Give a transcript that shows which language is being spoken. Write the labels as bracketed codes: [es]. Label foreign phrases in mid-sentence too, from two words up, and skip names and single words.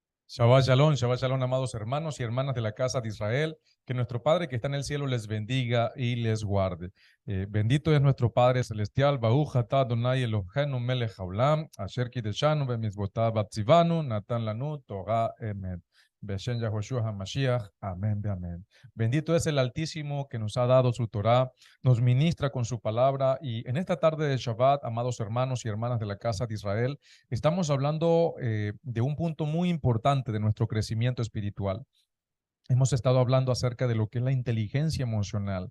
[he] שבת שלום, [es] amados hermanos y hermanas de la casa de Israel. Que nuestro Padre que está en el cielo les bendiga y les guarde. Bendito es nuestro Padre celestial. [he] ברוך אתה אדוני אלוהינו מלך העולם, אשר קדשנו במצוותיו וצוונו, נתן לנו תורה אמת. בשם יהושע המשיח. [es] Amén, amén. Bendito es el Altísimo que nos ha dado su Torah, nos ministra con su palabra. Y en esta tarde de Shabbat, amados hermanos y hermanas de la casa de Israel, estamos hablando de un punto muy importante de nuestro crecimiento espiritual. Hemos estado hablando acerca de lo que es la inteligencia emocional.